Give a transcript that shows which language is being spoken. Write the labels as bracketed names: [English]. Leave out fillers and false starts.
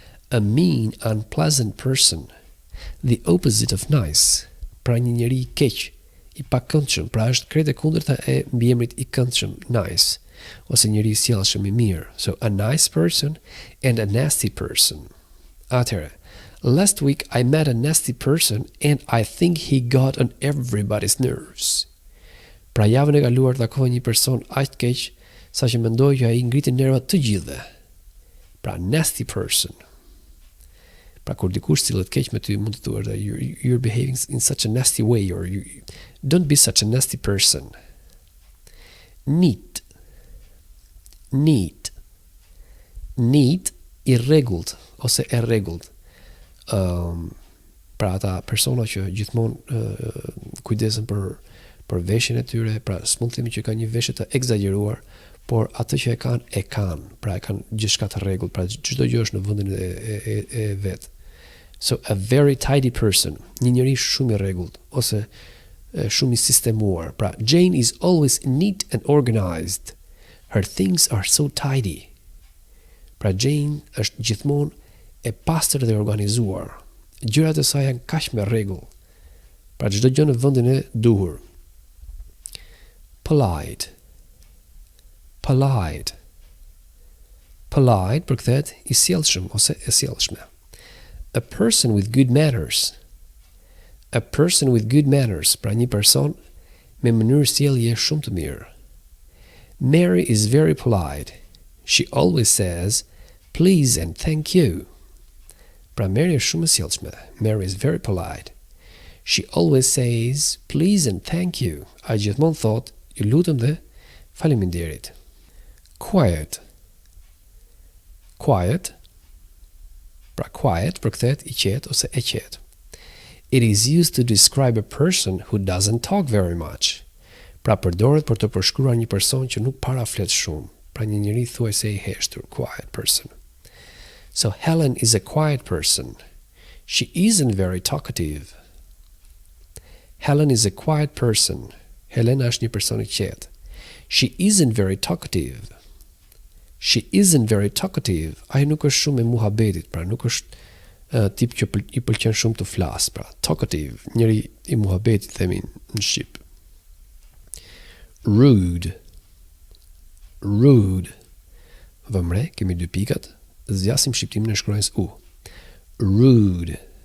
[English] A mean, unpleasant person. The opposite of nice. [Albanian] Pra një njeri i keq, i pakëndshëm, pra është krejt e kundërta e mbiemrit i këndshëm, nice, ose njeri i sjellshëm i mirë. [English] So, a nice person and a nasty person. Atëherë, last week I met a nasty person and I think he got on everybody's nerves. [Albanian] Pra javën e kaluar takova një person aq keq sa që mendoj që ai ngriti nervat të gjithëve. Pra nasty person. Pra kur dikush sillet keq me ty, mund të thuash [English] you're behaving in such a nasty way, or don't be such a nasty person. [Albanian] Neat. Neat. Neat, i rregullt ose e rregullt. Pra ata persona që gjithmonë kujdesen për veshjen e tyre, pra s'mund të themi që kanë një veshje të egzageruar, por atë që e kanë, pra e kanë gjithçka të rregullt, pra çdo gjë është në vendin e vet. [English] So a very tidy person, [Albanian] një njeri shumë i rregullt ose shumë i sistemuar. [English] Pra Jane is always neat and organized. Her things are so tidy. [Albanian] Pra Jane është gjithmonë e pastër dhe organizuar. Gjërat e saj janë kaq me rregull. Pra çdo gjë në vendin e duhur. Polite. Polite. Polite përkthehet i sjellshëm ose e sjellshme. [English] A person with good manners. A person with good manners, [Albanian] pra një person me mënyrë sjellje shumë të mirë. [English] Mary is very polite. She always says please and thank you. [Albanian] Pra Mary është shumë e sjellshme. [English] Mary is very polite. She always says please and thank you. [Albanian] Ai gjithmonë thot ju lutem dhe faleminderit. Quiet. Quiet. Pra quiet përkthehet i qetë ose e qetë. [English] It is used to describe a person who doesn't talk very much. [Albanian] Pra përdoret për të përshkruar një person që nuk paraflet shumë. Pra një njeri thuajse i heshtur, quiet person. [English] So Helen is a quiet person. She isn't very talkative. Helen is a quiet person. [Albanian] Helena është një person i qetë. [English] She isn't very talkative. She isn't very talkative. [Albanian] Ai nuk është shumë e muhabetit, pra nuk është tip që i pëlqen shumë të flas, pra talkative, njëri i muhabetit themi në shqip. Rude. Rude. Vëmre, kemi dy pikat, zgjasim shqiptimin e shkruajës u. Rude.